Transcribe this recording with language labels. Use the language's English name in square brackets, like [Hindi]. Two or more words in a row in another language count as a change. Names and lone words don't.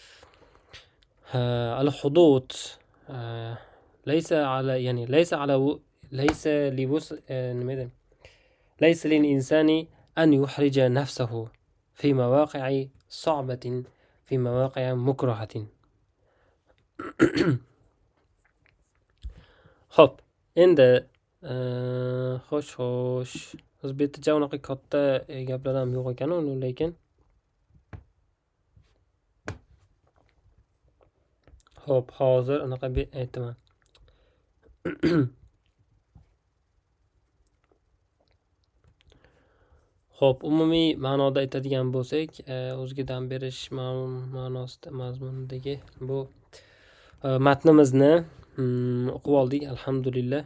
[Arabic] الحدود، ليس على يعني ليس للإنسان أن يحرج نفسه في مواقع صعبة، في مواقع مكرهة. [Uzbek] خب endi xo'sh biz bu yerda unaqa katta gaplar ham yo'q ekan, lekin hop hozir anaqa aytaman. Xo'p, umumiy ma'noda aytadigan bo'lsak, o'ziga dam berish ma'nosida mazmunidagi bu matnimizni o'qib oldik, alhamdulillah.